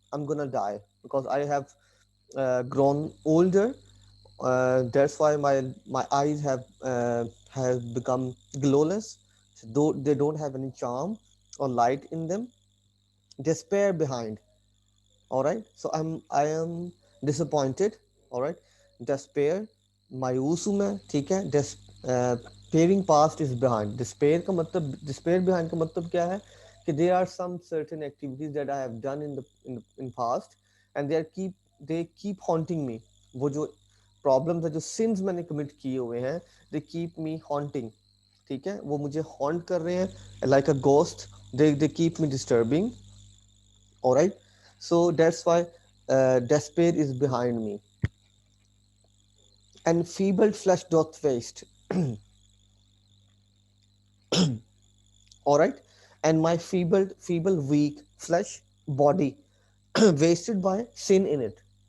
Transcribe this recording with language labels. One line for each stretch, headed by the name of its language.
English: I'm gonna die because I have grown older. That's why my eyes have become glowless. So though they don't have any charm or light in them. Despair behind. All right, so I am disappointed. all right, despair,
Hindi: मायूस हूँ मैं, ठीक है.
English: Despairing past is behind. Despair का मतलब, despair behind
Hindi: का मतलब क्या है कि
English: there are some certain activities that I have done in past, and they keep haunting me.
Hindi: वो जो प्रॉब्लम्स है, जो सिंस मैंने कमिट किए हुए हैं,
English: they keep me haunting.
Hindi: ठीक है, वो मुझे हॉन्ट कर रहे हैं
English: like a ghost. They keep me disturbing. All right, so that's why despair is behind me, and feeble flesh doth waste. All right, and my feeble weak flesh body wasted by sin in it.